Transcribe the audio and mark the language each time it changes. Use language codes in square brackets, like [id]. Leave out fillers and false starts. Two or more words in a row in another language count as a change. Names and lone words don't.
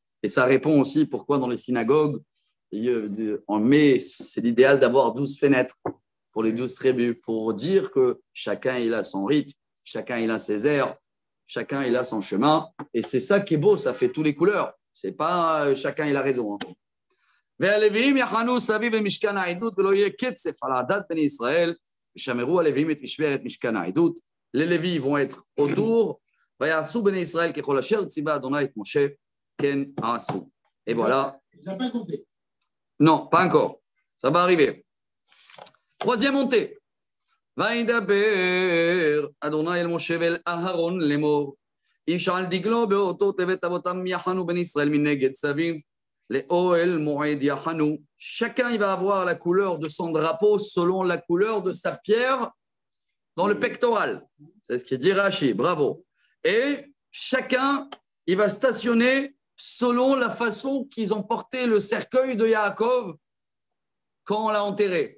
[fr] Et ça répond aussi pourquoi dans les synagogues, on met, c'est l'idéal d'avoir 12 fenêtres pour les 12 tribus, pour dire que chacun, il a son rythme, chacun, il a ses airs, chacun, il a son chemin. Et c'est ça qui est beau, ça fait toutes les couleurs. C'est pas chacun, il a raison. Hein. [he] והלוויים יחנו סביב למשכן העדות ולא יהיה קצף על עדת בני ישראל ושמרו הלוויים את משמרת משכן העדות. [fr] Les Lévis vont être autour. [he] ויעשו בני ישראל ככל אשר ציווה אדוני את משה כן עשו. [fr] Et voilà. Non, pas encore. Ça va arriver. Troisième montée. [he] וידבר אדוני אל משה ואל אהרון לאמור איש על דגלו באותות לבית אבותם יחנו בני ישראל מנגד סביב לאוהל מועד יחנו. [fr] Chacun il va avoir la couleur de son drapeau selon la couleur de sa pierre dans le pectoral. C'est ce qui dit Rashi, bravo. Et chacun il va stationner selon la façon qu'ils ont porté le cercueil de Yaakov quand on l'a enterré.